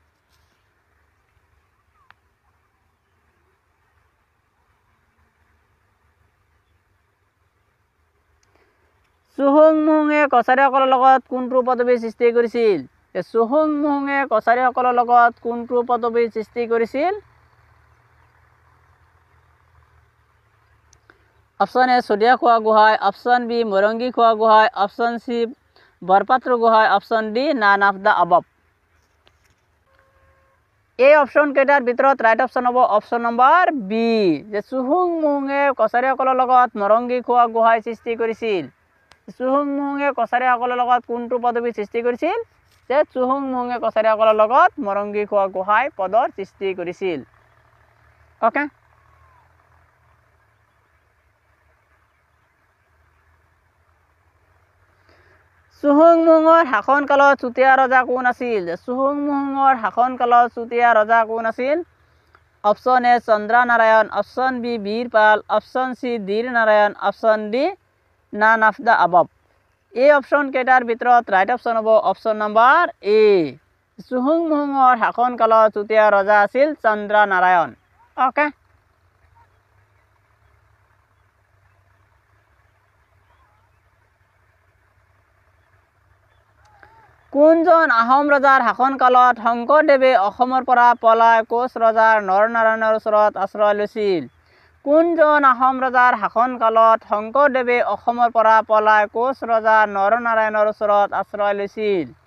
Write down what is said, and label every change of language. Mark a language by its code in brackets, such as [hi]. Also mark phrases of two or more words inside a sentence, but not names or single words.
[as] চুহুংমুঙে কছাৰীসকলৰ লগত কোনটো পদবী সৃষ্টি কৰিছিল চুহুংমুঙে কছাৰীসকলৰ লগত কোনটো পদবী সৃষ্টি কৰিছিল অপশন এ শদিয়া খোৱা গোহাঁই অপশন বি মৰংগী খোৱা গোহাঁই অপশন সি বৰপাত্ৰ গোহাঁই অপশ্যন ডি [en] none of the above [as] এই অপশ্যন কেইটাৰ ভিতৰত [en] right option [as] হ'ব [en] option number [as] বি যে চুহুংমুঙে কছাৰীসকলৰ লগত মৰংগী খোৱা গোহাঁই সৃষ্টি কৰিছিল চুহুংমুঙে কছাৰীসকলৰ লগত কোনটো পদবী সৃষ্টি কৰিছিল যে চুহুংমুঙে কছাৰীসকলৰ লগত মৰংগী খোৱা গোহাঁই পদৰ সৃষ্টি কৰিছিল ওকে চুহুংমুঙৰ শাসনকালত চুতীয়া ৰজা কোন আছিল চুহুংমুঙৰ শাসনকালত চুতীয়া ৰজা কোন আছিল অপশ্যন এ চন্দ্ৰনাৰায়ণ অপশ্যন বি বীৰপাল অপশ্যন চি ধীৰ নাৰায়ণ অপশ্যন ডি [en] none of the above [as] এই অপশ্যন কেইটাৰ ভিতৰত [en] right option [as] হ'ব [en] option number [as] এ চুহুংমুঙৰ শাসনকালত চুতীয়া ৰজা আছিল চন্দ্ৰনাৰায়ণ ওকে কোনজন আহোম ৰজাৰ শাসনকালত শংকৰদেৱে অসমৰ পৰা পলাই কোচ ৰজাৰ নৰনাৰায়ণৰ ওচৰত আশ্ৰয় লৈছিল কোনজন আহোম ৰজাৰ শাসনকালত শংকৰদেৱে অসমৰ পৰা পলাই কোচ ৰজাৰ নৰনাৰায়ণৰ ওচৰত আশ্ৰয় লৈছিল